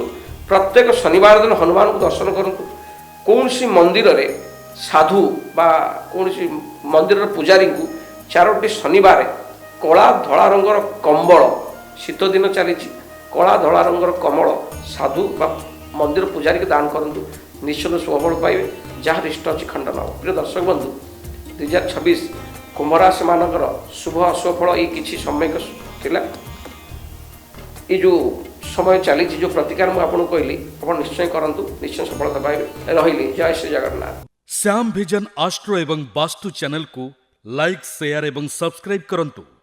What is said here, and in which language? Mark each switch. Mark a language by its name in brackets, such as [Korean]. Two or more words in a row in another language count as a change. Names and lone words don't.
[Odia] ପ୍ରତ୍ୟେକ ଶନିବାର ଦିନ ହନୁମାନଙ୍କୁ ଦର୍ଶନ କରନ୍ତୁ। କୌଣସି ମନ୍ଦିରରେ ସାଧୁ ବା କୌଣସି ମନ୍ଦିରର ପୂଜାରୀଙ୍କୁ 4ଟି ଶନିବାର କଳା ଧଳା ରଙ୍ଗର କମ୍ବଳ, ଶୀତ ଦିନ ଚାଲିଛି, କଳା ଧଳା ରଙ୍ଗର କମଳ ସାଧୁ ବା ମନ୍ଦିର ପୂଜାରୀକୁ ଦାନ କରନ୍ତୁ, ନିଶ୍ଚିତ ଶୁଭଫଳ ପାଇବେ, ଯାହାର ଇଷ୍ଟ ଅଛି ଖଣ୍ଡନ ହେବ। ପ୍ରିୟ ଦର୍ଶକ ବନ୍ଧୁ, 2026 କୁମ୍ଭ ରାଶିମାନଙ୍କର ଶୁଭ ଅଶୁଭ ଫଳ ଏଇ କିଛି ସମୟ ଥିଲା। ଏ ଯେଉଁ ସମୟ ଚାଲିଛି, ଯେଉଁ ପ୍ରତିକାର ମୁଁ ଆପଣଙ୍କୁ କହିଲି, ଆପଣ ନିଶ୍ଚୟ କରନ୍ତୁ, ନିଶ୍ଚୟ ସଫଳତା ପାଇବେ। ରହିଲି, ଜୟ ଶ୍ରୀ ଜଗନ୍ନାଥ। [Hindi] श्याम विजन आस्ट्रो एवं वास्तु चैनल को लाइक, शेयर एवं सब्सक्राइब करंतु।